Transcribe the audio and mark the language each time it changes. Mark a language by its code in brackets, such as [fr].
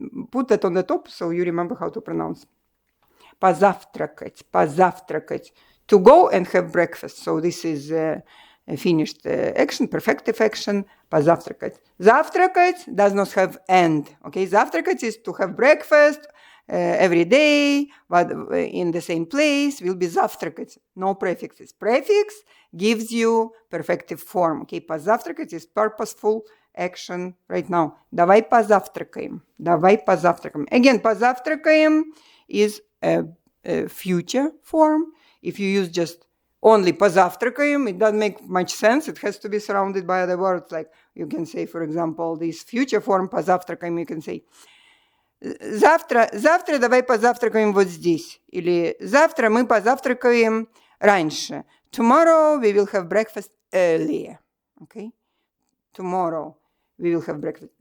[en] Put that on the top so you remember how to pronounce. [ru] Позавтракать, позавтракать. [en] To go and have breakfast. So this is a finished action, perfective action. [ru] Позавтракать. [en] Завтракать does not have end. Okay, завтракать is to have breakfast every day, but in the same place will be завтракать. No prefixes. Prefix gives you perfective form. Okay, позавтракать is purposeful action right now. [ru] Давай позавтракаем. Давай позавтракаем. [en] Again, позавтракаем is a future form. If you use just only позавтракаем, it doesn't make much sense. It has to be surrounded by other words. Like you can say, for example, this future form позавтракаем, you can say [ru] завтра давай позавтракаем вот здесь. Или завтра мы позавтракаем раньше. [en] Tomorrow we will have breakfast earlier. Okay? Tomorrow we will have breakfast.